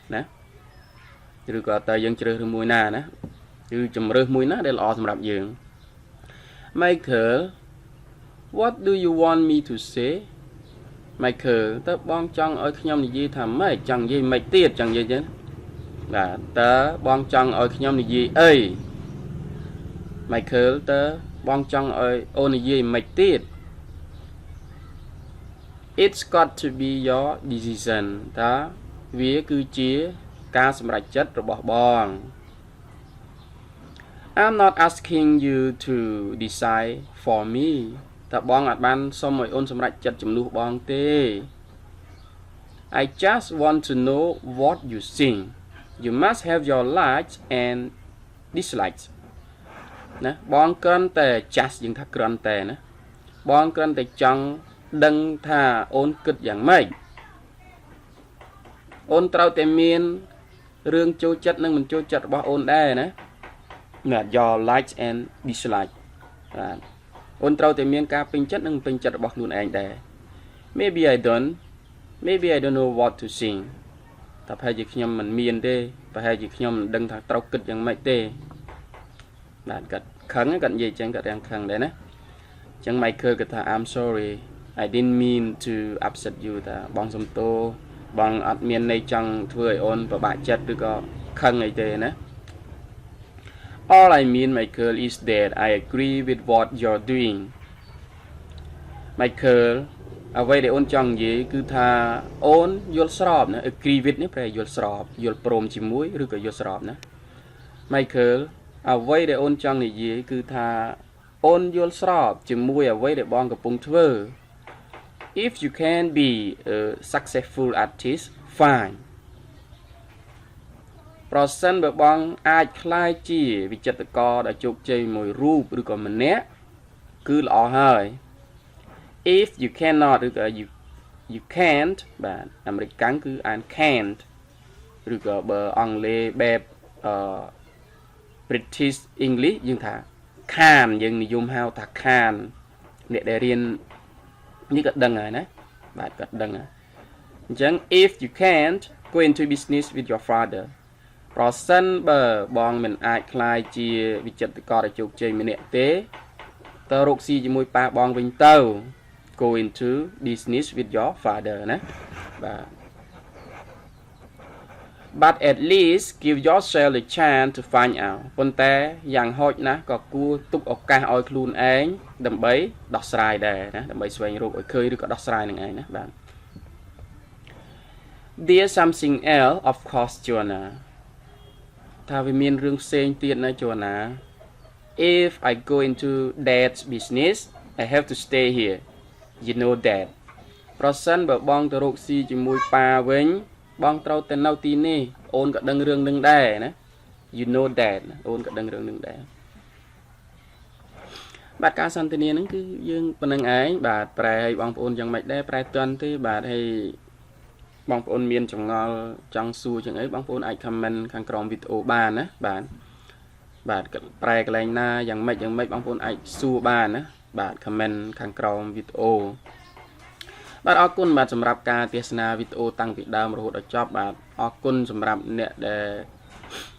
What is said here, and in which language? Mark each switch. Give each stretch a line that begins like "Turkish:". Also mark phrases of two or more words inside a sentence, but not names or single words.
Khmer: ណាឬក៏តើយើងជ្រើសរើសមួយណាណាគឺជំរើសមួយណាដែលល្អសម្រាប់យើង Michael
English: what do you want me to say
Khmer: Michael តើបងចង់ឲ្យខ្ញុំនិយាយថាម៉េចចង់និយាយម៉េចទៀតចង់និយាយចឹងបាទតើបងចង់ឲ្យខ្ញុំនិយាយអី Michael តើបងចង់ឲ្យអូននិយាយម៉េចទៀត
English: It's got to be your decision
Khmer: តើវាគឺជាការសម្រេចចិត្តរបស់បង
English: I'm not asking you to decide for me
Khmer: តើបងអត់បានសុំឲ្យអូនសម្រេចចិត្តជំនួសបងទេ
English: I just want to know what you think you must have your likes and dislikes
Khmer: ណាបងគ្រាន់តែ
English: just
Khmer: យើងថាគ្រាន់តែណាបងគ្រាន់តែចង់ដឹងថាអូនគិតយ៉ាងម៉េច អូនត្រូវតែមានរឿងចូលចិត្តនិងមិនចូលចិត្តរបស់អូនដែរណា
English: your likes and dislikes
Khmer: បាទអូនត្រូវតែមានការពេញចិត្តនិងពេញ ចិត្តរបស់ខ្លួនឯងដែរ
English: maybe I don't know what to think
Khmer: តែប្រហែលជាខ្ញុំមិនមានទេប្រហែលជាខ្ញុំមិនដឹងថាត្រូវគិតយ៉ាងម៉េចទេបាទគាត់ខឹងគាត់និយាយចឹងគាត់រាំងខឹងដែរណាអញ្ចឹង Michael គាត់ថា
English: I'm sorry I didn't mean to upset you
Khmer: ថាបងសុំទោសបងអត់មានន័យចង់ធ្វើឲ្យអូនពិបាកចិត្តឬក៏ខឹងអីទេណា
English: All I mean Michael is that I agree with what you're doing
Khmer: Michael អ្វីដែលអូនចង់និយាយគឺថាអូនយល់ស្របណា
English: agree with
Khmer: នេះប្រែយល់ស្របយល់ព្រមជាមួយឬក៏យល់ស្របណា Michael អ្វីដែលអូនចង់និយាយគឺថាអូនយល់ស្របជាមួយអ្វីដែលបងកំពុងធ្វើ
English: If you can be a successful artist fine
Khmer: ប្រសិនបើបងអាចក្លាយជាវិចិត្រករដែលជោគជ័យមួយរូបឬក៏ម្នាក់គឺល្អហើយ
English: If you cannot
Khmer: ឬក៏
English: you can't
Khmer: បាទអាមេរិកកាំងគឺអាន can't ឬក៏បើអង់គ្លេសបែប
English: British English
Khmer: យើងថា can យើងនិយមហៅថា can អ្នកដែលរៀននេះក៏ដឹងហើយណាបាទក៏ដឹងហើយអញ្ចឹង
English: if you can't go into business with your father
Khmer: ប្រសិនបើបងមិនអាចក្លាយជាវិចិត្រករដែលជោគជ័យម្នាក់ទេទៅរកស៊ីជាមួយប៉ាបងវិញទៅ
English: go into business with your father
Khmer: ណាបាទ
English: but at least give yourself a chance to find out
Khmer: ប៉ុន្តែយ៉ាងហោចណាស់ក៏គួរទុកឱកាសឲ្យខ្លួនឯងដើម្បីដោះស្រាយដែរណាដើម្បីស្វែងរកឲ្យឃើញឬក៏ដោះស្រាយនឹងឯងណាបាទ
English: There's something else of course
Khmer: Joanna ថាវាមានរឿងផ្សេងទៀតណា Joanna
English: If I go into that business I have to stay here you know that
Khmer: ប្រសិនបើបងទៅរកស៊ីជាមួយប៉ាវិញបងត្រូវតែនៅទីនេះអូនក៏ដឹងរឿងនឹងដែរណា
English: you know that
Khmer: អូនក៏ដឹងរឿងនឹងដែរ បាទការសន្ទនាហ្នឹងគឺយើងប៉ុណ្្នឹងឯងបាទប្រែឲ្យបងប្អូនយ៉ាងម៉េចដែរប្រែទាន់ទេបាទហើយបងប្អូនមានចម្ងល់ចង់សួរចឹងអីបងប្អូនអាច comment ខាងក្រោមវីដេអូបានណាបាទប្រែកន្លែងណាយ៉ាងម៉េចបងប្អូនអាចសួរបានណាបាទ comment ខាងក្រោមវីដេអូបាទអរគុណបាទសម្រាប់ការទស្សនាវីដេអូតាំងពីដើមរហូតដល់ចប់បាទអរគុណសម្រាប់អ្នកដែល